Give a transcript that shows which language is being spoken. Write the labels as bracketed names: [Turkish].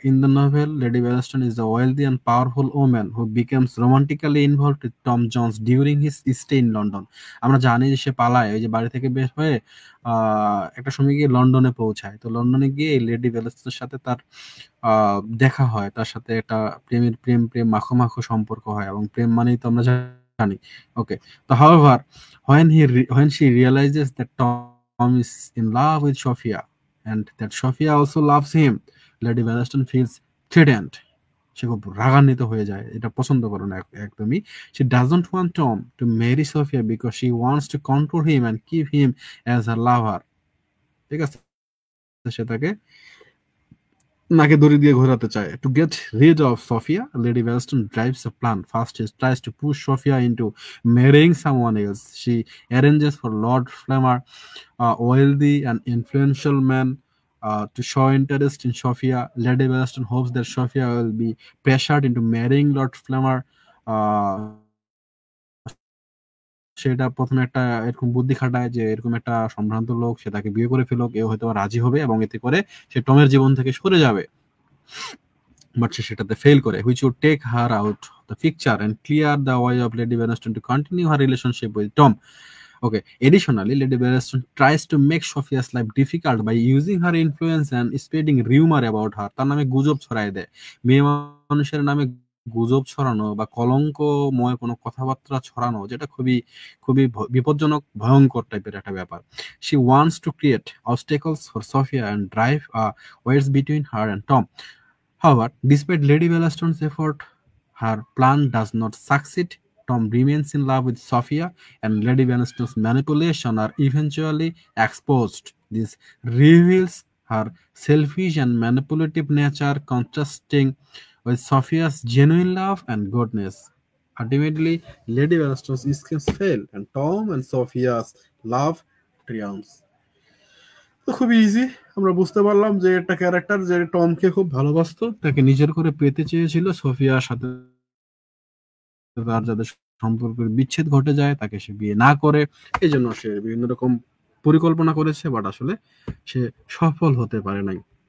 [English] In the novel, lady Wellston is the wealthy and powerful woman who becomes romantically involved with Tom Jones during his stay in London. [Bangla] আমরা জানি যে সে পালায়, ওই যে বাড়ি থেকে বের হয়ে একটা সময় গিয়ে লন্ডনে পৌঁছায়। তো লন্ডনে গিয়ে লেডি ওয়েলস্টনের সাথে তার দেখা হয়, তার সাথে একটা প্রেম মাখো মাখো সম্পর্ক হয়, এবং প্রেম মানেই তো আমরা জানি। [English] Okay, তো however when she realizes that Tom is in love with Sophia and that Sophia also loves him, Lady Bellaston feels threatened. [Bangla] সে খুব রাগান্বিত হয়ে যায়, এটা পছন্দ করে না একদমই। [English] She doesn't want Tom to marry Sophia because she wants to control him and keep him as her lover. [Bangla] ঠিক আছে, সে তাকে নাকে দড়ি দিয়ে ঘোরাতে চায়। [English] To get rid of Sophia, Lady Bellaston drives a plan. First, she tries to push Sophia into marrying someone else. She arranges for Lord Flammer, a wealthy and influential man, to show interest in Sophia. Lady Bellaston hopes that Sophia will be pressured into marrying Lord Flammer. [Bangla] সেটা প্রথমে একটা এরকম বুদ্ধি খাটায় যে এরকম একটা সম্ভ্রান্ত লোক, সে তাকে বিয়ে করে ফেলুক, এও হয়তো রাজি হবে এবং এতে করে সে টমের জীবন থেকে সরে যাবে। বাট সে সেটাতে ফেল করে, [English] which would take her out of the picture and clear the way of Lady Bellaston to continue her relationship with Tom. Okay, additionally, Lady Bellaston tries to make Sophia's life difficult by using her influence and spreading rumor about her. [Bangla] তার নামে গুজব ছড়ায় দেয়। মেয়ে মানুষের নামে গুজব ছড়ানো বা কলঙ্কময় কোনো কথাবার্তা ছড়ানো, যেটা খুবই খুবই বিপজ্জনক, ভয়ঙ্কর টাইপের একটা ব্যাপার। [English] She wants to create obstacles for Sophia and drive a wedge between her and Tom. However, despite Lady Bellaston's effort, her plan does not succeed. Tom remains in love with Sophia, and Lady Bellaston's manipulation are eventually exposed. This reveals her selfish and manipulative nature, contrasting with Sophia's genuine love and goodness. Ultimately, Lady Bellaston's schemes fail, and Tom and Sophia's love triumphs. [Bangla] তো খুবই easy, আমরা বুঝতে পারলাম যে একটা character যে টমকে খুব ভালোবাসতো, তাকে নিজের করে পেতে চেয়েছিল। সোফিয়ার সাথে তার যাদের সম্পর্কের বিচ্ছেদ ঘটে যায়, তাকে সে বিয়ে না করে, এই জন্য সে বিভিন্ন রকম পরিকল্পনা করেছে, বাট আসলে সে সফল হতে পারে নাই।